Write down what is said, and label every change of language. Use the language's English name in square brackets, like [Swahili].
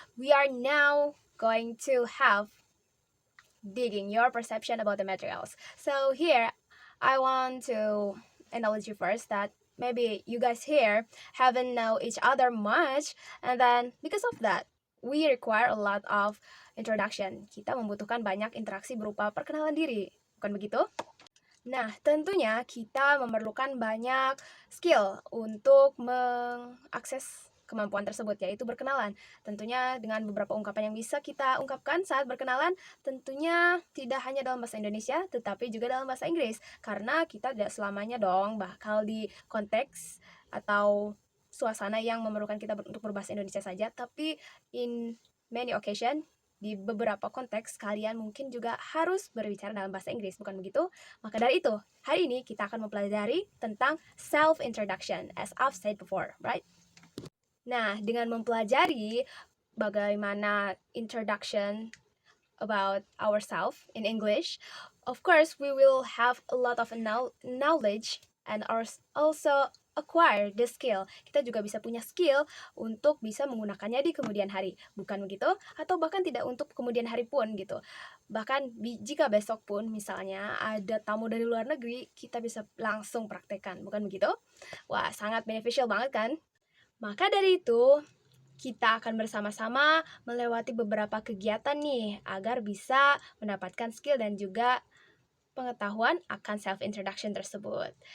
[English] We are now going to have digging your perception about the materials. So here, I want to acknowledge you first that maybe you guys here haven't know each other much, and then because of that, we require a lot of introduction. [Indonesian] Kita membutuhkan banyak interaksi berupa perkenalan diri, bukan begitu? Nah, tentunya kita memerlukan banyak skill untuk mengakses kemampuan tersebut, yaitu berkenalan. Tentunya dengan beberapa ungkapan yang bisa kita ungkapkan saat berkenalan, tentunya tidak hanya dalam bahasa Indonesia, tetapi juga dalam bahasa Inggris. Karena kita tidak selamanya dong bakal di konteks atau suasana yang memerlukan kita untuk berbahasa Indonesia saja, tapi [English] in many occasion, [Indonesian] di beberapa konteks kalian mungkin juga harus berbicara dalam bahasa Inggris, bukan begitu? Maka dari itu, hari ini kita akan mempelajari tentang self-introduction, [English] as I've said before, right? [Indonesian] Nah, dengan mempelajari bagaimana [English] introduction about ourselves in English, of course, we will have a lot of knowledge and also acquire the skill. [Indonesian] Kita juga bisa punya skill untuk bisa menggunakannya di kemudian hari, bukan begitu? Atau bahkan tidak untuk kemudian hari pun gitu. Bahkan jika besok pun misalnya ada tamu dari luar negeri, kita bisa langsung praktekkan, bukan begitu? Wah, sangat beneficial banget kan? Maka dari itu, kita akan bersama-sama melewati beberapa kegiatan nih agar bisa mendapatkan skill dan juga pengetahuan akan self-introduction tersebut.